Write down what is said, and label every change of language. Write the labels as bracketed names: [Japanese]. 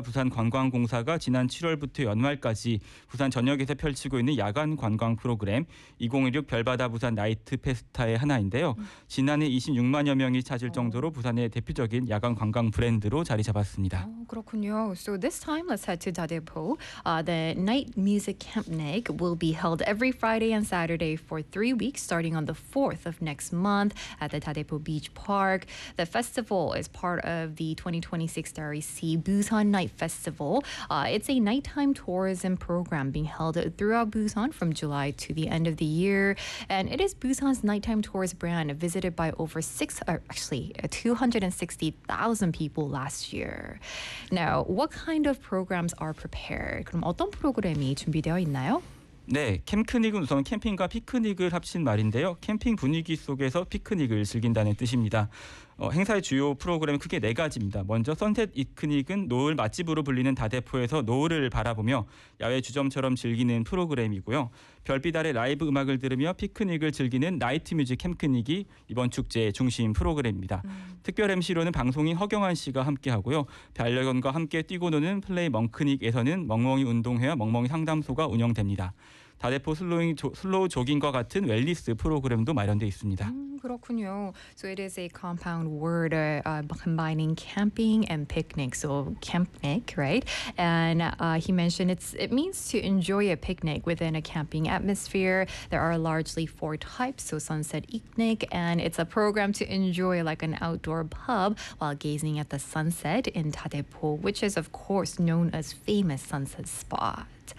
[Korean] 부산 관광공사가 지난 7월부터 연말까지 부산 전역에서 펼치고 있는 야간 관광 프로그램 2016 별바다 부산 나이트 페스타의 하나인데요. 지난해 26만여 명이 찾을 정도로 부산의 대표적인 야간 관광 브랜드로 자리 잡았습니다. 그렇군요. [English] So this time let's head to Dadepo. The Night Music Camp Neg will be held every Friday and Saturday for 3 weeks starting on the 4th of next month at the Dadepo Beach Park. The festival is part of the 2026 Starry Sea Busan Night Festival. It's a nighttime tourism program being held throughout Busan from July to the end of the year. And it is Busan's nighttime tourist brand visited by over 260,000 people last year. Now, what kind of programs are prepared? [Korean] 그럼 어떤 프로그램이 준비되어 있나요? 네, 캠크닉은 우선 캠핑과 피크닉을 합친 말인데요. 캠핑 분위기 속에서 피크닉을 즐긴다는 뜻입니다. 행사의 주요 프로그램은 크게 네 가지입니다. 먼저 선셋 이크닉은 노을 맛집으로 불리는 다대포에서 노을을 바라보며 야외 주점처럼 즐기는 프로그램이고요. 별빛 아래 라이브 음악을 들으며 피크닉을 즐기는 나이트 뮤직 캠크닉이 이번 축제의 중심 프로그램입니다. 특별 MC로는 방송인 허경환 씨가 함께하고요. 반려견과 함께 뛰고 노는 플레이 멍크닉에서는 멍멍이 운동회와 멍멍이 상담소가 운영됩니다. 다대포 슬로우 조깅과 같은 웰니스 프로그램도 마련되어 있습니다. 그렇군요. [English] So it is a compound word combining camping and picnic. So campnik, right? And he mentioned it means to enjoy a picnic within a camping atmosphere. There are largely four types. So sunset picnic, and it's a program to enjoy like an outdoor pub while gazing at the sunset in Dadepo, which is of course known as famous sunset spot.